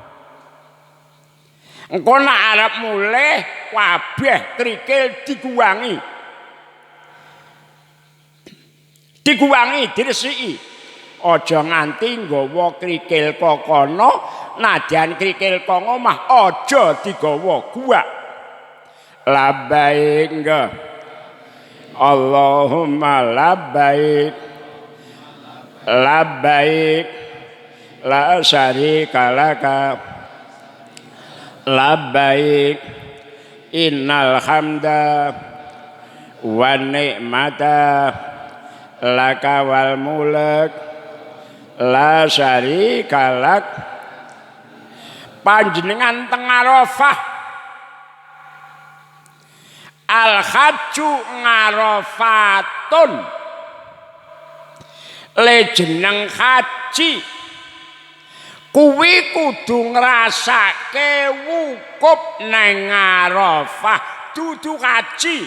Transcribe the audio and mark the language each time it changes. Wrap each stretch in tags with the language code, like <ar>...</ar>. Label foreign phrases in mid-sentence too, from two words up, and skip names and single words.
<jv>Engko nak arep mulih kabeh krikil dikuwangi. Dikuwangi, diresiki. Aja nganti nggawa krikil kok kono, nadyan krikil kok omah aja digawa guwak.</jv> <ar>لبيك اللهم لبيك. لبيك لا شريك لك. لبيك إن الحمد والنعمة لك والملك لا شريك لك.</ar> <jv>Panjenengan teng Arafah,</jv> <ar>الحج عرفة,</ar> <jv>le jeneng haji kuwi kudu ngrasake wukuf nang Arafah, dudu haji.</jv>